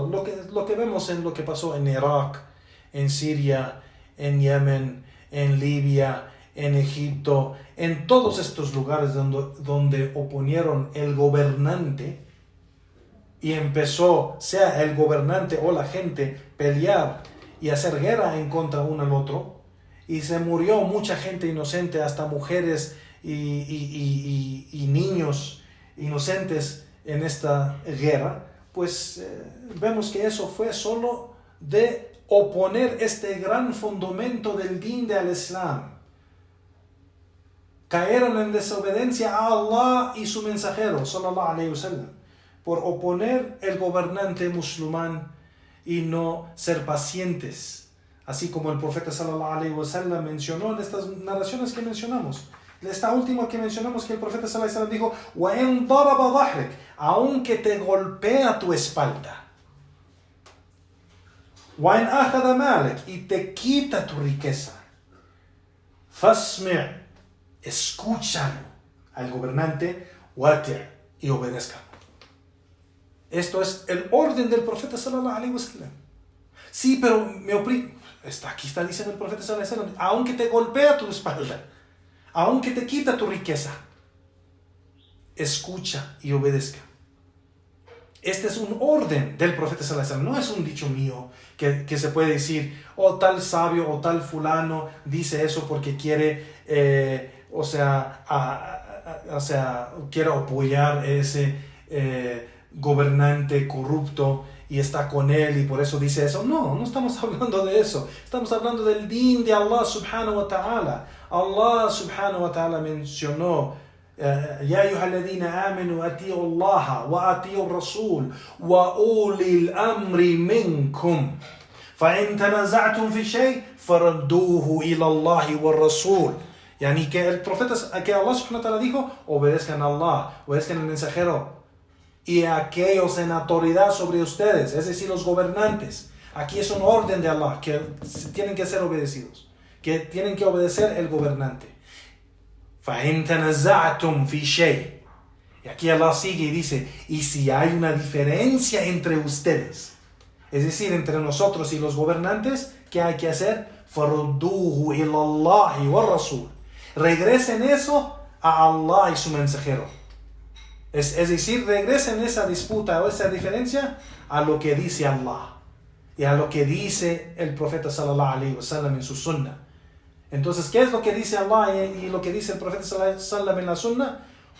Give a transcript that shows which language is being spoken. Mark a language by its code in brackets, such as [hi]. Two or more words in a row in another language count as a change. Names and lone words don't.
[es] Lo que vemos en lo que pasó en Irak, en Siria, en Yemen, en Libia, en Egipto, en todos estos lugares donde oponieron el gobernante y empezó, sea el gobernante o la gente, pelear y hacer guerra en contra uno al otro, y se murió mucha gente inocente, hasta mujeres y niños inocentes en esta guerra. Pues vemos que eso fue solo de oponer este gran fundamento del din del Islam. Cayeron en desobediencia a Allah y su mensajero, [ar] صلى الله عليه وسلم, [es] por oponer el gobernante musulmán y no ser pacientes, así como el profeta [ar] صلى الله عليه وسلم [es] mencionó en estas narraciones que mencionamos. Esta última que mencionamos, que el profeta [ar] صلى الله عليه وسلم [es] dijo: [ar] وَإِنْ ضَرَبَ ظَهْرِكَ, [es] aunque te golpea tu espalda, [ar] وَإِنْ أَخَذَ مَالِكَ, [es] y te quita tu riqueza, فَاسْمِعْ, escúchalo al gobernante, وَأَطِعْ, y obedezca. Esto es el orden del profeta [ar] صلى الله عليه وسلم. [es] Sí, pero me oprime. Aquí está diciendo el profeta [ar] صلى الله عليه وسلم: [es] aunque te golpea tu espalda, aunque te quita tu riqueza, escucha y obedezca. Este es un orden del profeta [ar] صلى الله عليه وسلم, [es] no es un dicho mío que se puede decir: o tal sabio o tal fulano dice eso porque quiere, quiere apoyar ese gobernante corrupto y está con él y por eso dice eso. No estamos hablando de eso. Estamos hablando del din de Allah [ar] سبحانه وتعالى. [es] Allah [ar] سبحانه وتعالى [es] mencionó: [ar] يا أيها الذين آمنوا أطيعوا الله وأطيعوا الرسول وأولي الأمر منكم فإن تنازعتم في شيء فردوه إلى الله والرسول. [es] Yani que el profeta, que Allah [ar] سبحانه وتعالى [es] dijo: obedezcan a Allah, obedezcan al mensajero y a aquellos en autoridad sobre ustedes, es decir, los gobernantes. Aquí es un orden de Allah que tienen que ser obedecidos, que tienen que obedecer el gobernante. [ar] فَإِن تَنَزَعْتُمْ فِي شَيْءٍ, [es] y aquí Allah sigue y dice: y si hay una diferencia entre ustedes, es decir, entre nosotros y los gobernantes, ¿qué hay que hacer? [ar] فَرُدُّوهُ إِلَى اللَّهِ وَالرَّسُولِ, [es] regresen eso a Allah y su mensajero. Es decir, regresen esa disputa o esa diferencia a lo que dice Allah y a lo que dice el profeta [ar] صلى الله عليه وسلم [es] en su sunnah. Entonces, ¿qué es lo que dice Allah y lo que dice el profeta [ar] صلى الله عليه وسلم [es] en la sunnah?